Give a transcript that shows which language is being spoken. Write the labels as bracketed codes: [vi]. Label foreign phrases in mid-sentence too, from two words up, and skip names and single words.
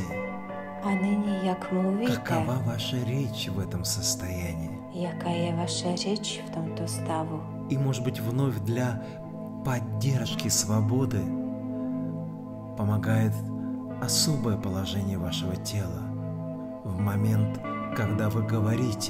[cs] A nyní, jak mluvíte? [ru] Какова ваша речь в этом состоянии? [cs] Jaká je vaše řeč v tomto stavu? [ru] И, может быть, вновь для поддержки свободы помогает особое положение вашего тела в момент, когда вы говорите.